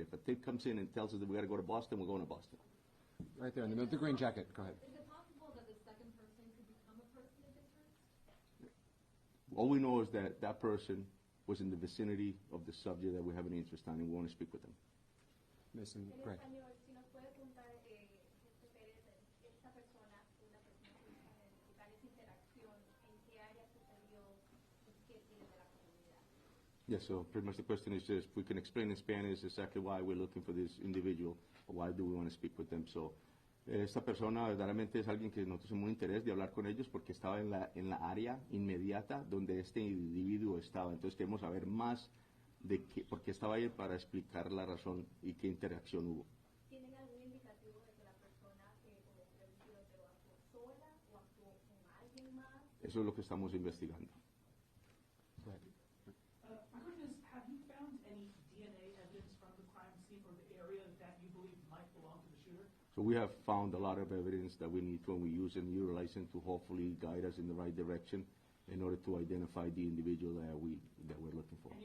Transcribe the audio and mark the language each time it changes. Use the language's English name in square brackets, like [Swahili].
[English] If a tip comes in and tells us that we got to go to Boston, we're going to Boston. Right there in the middle. The green jacket. Go ahead. Is it possible that the second person could become a person of interest? All we know is that that person was in the vicinity of the subject that we have an interest on, and we want to speak with them. Mason [Spanish] En [English] Gray. [Spanish] español, si nos puede apuntar, Jefe Pérez, esta persona, una persona que parece interacción, ¿en qué área sucedió y qué tiene de la comunidad? [English] Yes, so pretty much the question is just, we can explain in Spanish exactly why we're looking for this individual, or why do we want to speak with them. [Spanish] So, esta persona verdaderamente es alguien que nosotros tenemos un interés de hablar con ellos porque estaba en la área inmediata donde este individuo estaba. Entonces queremos saber más de por qué estaba ahí para explicar la razón y qué interacción hubo. ¿Tienen algún indicativo de que la persona cometió el tiroteo actuó sola o actuó con alguien más? Eso es lo que estamos investigando. [English] Go ahead. My question is, have you found any DNA evidence from the crime scene or the area that you believe might belong to the shooter? So we have found a lot of evidence that we need to, and we use and utilize them to hopefully guide us in the right direction in order to identify the individual that we're looking for.